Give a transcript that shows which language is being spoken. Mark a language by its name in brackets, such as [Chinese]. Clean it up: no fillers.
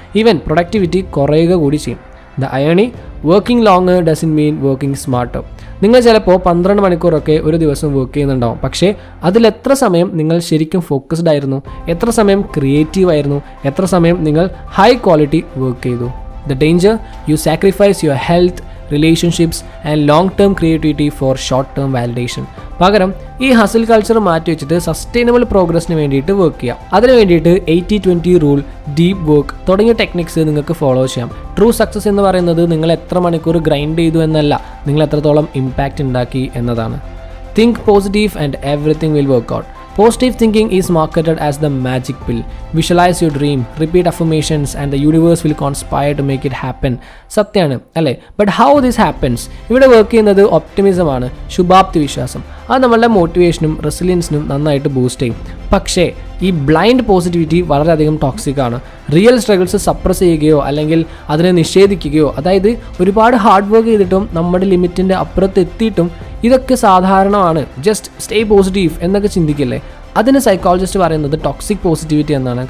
[Malayalam] Even productivity കുറയുക കൂടി ചെയ്യും. [English] The irony, working longer doesn't mean working smarter. [Malayalam] നിങ്ങൾ ചിലപ്പോൾ 12 മണിക്കൂറൊക്കെ ഒരു ദിവസം വർക്ക് ചെയ്യുന്നുണ്ടാവും, പക്ഷേ അതിലെത്ര സമയം നിങ്ങൾ ശരിക്കും ഫോക്കസ്ഡ് ആയിരുന്നു, എത്ര സമയം ക്രിയേറ്റീവ് ആയിരുന്നു, എത്ര സമയം നിങ്ങൾ ഹൈ ക്വാളിറ്റി വർക്ക് ചെയ്തു? [English] The danger, you sacrifice your health, relationships and long-term creativity for short-term validation. [Malayalam] പകരം ഈ ഹസിൽ കൾച്ചർ മാറ്റി വെച്ചിട്ട് സസ്റ്റൈനബിൾ പ്രോഗ്രസ്സിന് വേണ്ടിയിട്ട് വർക്ക് ചെയ്യാം. അതിന് വേണ്ടിയിട്ട് 80-20 റൂൾ, ഡീപ്പ് വർക്ക് തുടങ്ങിയ ടെക്നിക്സ് നിങ്ങൾക്ക് ഫോളോ ചെയ്യാം. ട്രൂ സക്സസ് എന്ന് പറയുന്നത് നിങ്ങൾ എത്ര മണിക്കൂർ ഗ്രൈൻഡ് ചെയ്തു എന്നല്ല, നിങ്ങൾ എത്രത്തോളം ഇമ്പാക്റ്റ് ഉണ്ടാക്കി എന്നതാണ്. [English] Think positive and everything will work out. Positive thinking is marketed as the magic pill. Visualize your dream, repeat affirmations and the universe will conspire to make it happen. [Malayalam] സത്യമാണ് അല്ലേ? [English] But how this happens? [Malayalam] ഇവിടെ work ചെയ്യുന്നത് optimism ആണ്, ശുഭാപ്തി വിശ്വാസം. അത് നമ്മളുടെ മോട്ടിവേഷനും റെസിലിയൻസിനും നന്നായിട്ട് ബൂസ്റ്റ് ചെയ്യും. പക്ഷേ ഈ ബ്ലൈൻഡ് പോസിറ്റിവിറ്റി വളരെയധികം ടോക്സിക് ആണ്. റിയൽ സ്ട്രഗിൾസ് സപ്രസ് ചെയ്യുകയോ അല്ലെങ്കിൽ അതിനെ നിഷേധിക്കുകയോ, അതായത് ഒരുപാട് ഹാർഡ് വർക്ക് ചെയ്തിട്ടും നമ്മുടെ ലിമിറ്റിൻ്റെ അപ്പുറത്ത് എത്തിയിട്ടും ഇതൊക്കെ സാധാരണമാണ്, [English] just stay positive [Malayalam] എന്നൊക്കെ ചിന്തിക്കില്ലേ, അതിന് സൈക്കോളജിസ്റ്റ് പറയുന്നത് ടോക്സിക് പോസിറ്റിവിറ്റി എന്നാണ്.